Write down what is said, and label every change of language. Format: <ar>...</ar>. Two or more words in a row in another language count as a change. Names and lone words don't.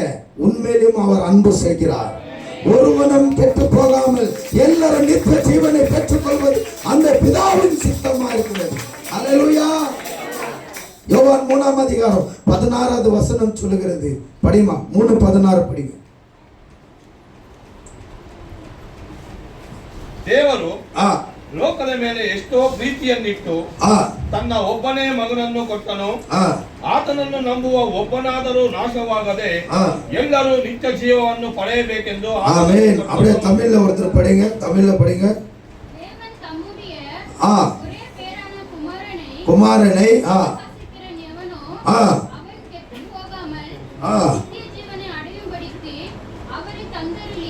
<ta>உண்மையிலும் அவர் அன்பு செய்கிறார். ஒருவனும் கெட்டு போகாமல் எல்லாரும் நித்திய ஜீவனை பெற்றுக் கொள்வது அந்த பிதாவின் சித்தமா இருக்கிறது. அல்லேலூயா. யோவான் 3ஆம் அதிகாரம் 16வது வசனம் சொல்லுகிறது. படிமா 3:16 படிங்க.</ta> <kn>ದೇವರು ಲೋಕದ ಮೇಲೆ ಎಷ್ಟೋ ಪ್ರೀತಿಯನ್ನಿಟ್ಟು ತನ್ನ ಒಬ್ಬನೇ ಮಗನನ್ನು ಕೊಟ್ಟನು. ಆತನನ್ನು ನಂಬುವ ಒಬ್ಬನಾದರೂ ನಾಶವಾಗದೆ ಎಲ್ಲರೂ ನಿತ್ಯ ಜೀವವನ್ನು ಪಡೆಯಬೇಕೆಂದು.</kn> <ta>ஆமென். அப்படியே தமிழ்ல ஒருத்தர் படிங்க. தமிழ்ல படிங்க. தேவன் தம்முடைய ஒரே பேரான குமாரனை எவனோ அவன் கெட்டு போகாமல் நித்திய ஜீவனை அடையும்படிக்கு அவரை தந்தருளி</ta>